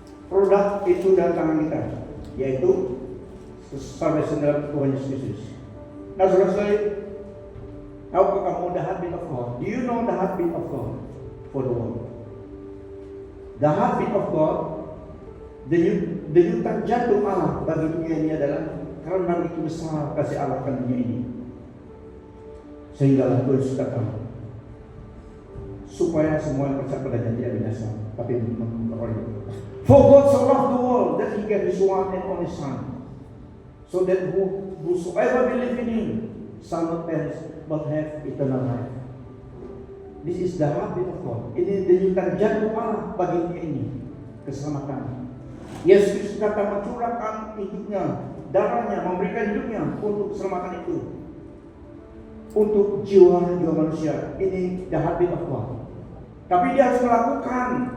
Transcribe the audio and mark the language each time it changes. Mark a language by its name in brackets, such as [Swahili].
[Indonesian] Produk itu dalam tangan kita, yaitu salvation dalam Tuhan Yesus Kristus. Nah, saudara-saudari, tahukah kamu [English] the heartbeat of God? Do you know the heartbeat of God for the world? The heartbeat of God, [Indonesian] denyutan jantung Allah bagi dunia ini adalah karena begitu besar kasih Allah akan dunia ini. Sehingga Tuhan sudah tahu supaya semua yang percaya pada janji binasa, tapi memperoleh. [English] For God so loved the world that He gave His one and only Son, so that whosoever believe in Him shall not perish but have eternal life. This is the heartbeat of God. [Indonesian] Ini denyutan jantung Allah bagi dunia ini, keselamatan. Yesus Kristus datang mencurahkan hidupnya, darahnya, memberikan hidupnya untuk keselamatan itu, untuk jiwa-jiwa manusia. Ini [English] the heartbeat of God. [Indonesian] Tapi dia harus melakukan